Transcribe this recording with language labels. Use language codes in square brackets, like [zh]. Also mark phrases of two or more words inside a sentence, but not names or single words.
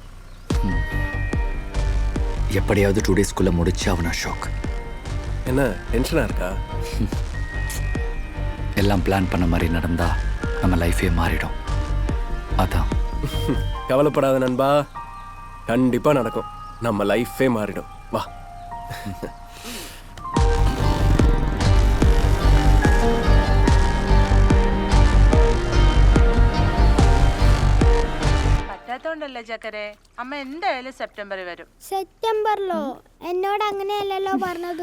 [ta] எப்படியாவது 2 டேஸ்க்குள்ளே முடிச்சு அவன் அசோக். என்ன டென்ஷனாக இருக்கா? எல்லாம் பிளான் பண்ண மாதிரி நடந்தா நம்ம லைஃபே மாறிடும். அதான். கவலைப்படாத நண்பா, கண்டிப்பாக நடக்கும். நம்ம லைஃபே மாறிடும். வா. [ml] പറ്റാത്തോണ്ടല്ലേ ചക്കരെ, അമ്മ എന്തായാലും സെപ്റ്റംബറിൽ വരും. സെപ്റ്റംബറിലോ? എന്നോട് അങ്ങനെയല്ലല്ലോ പറഞ്ഞത്.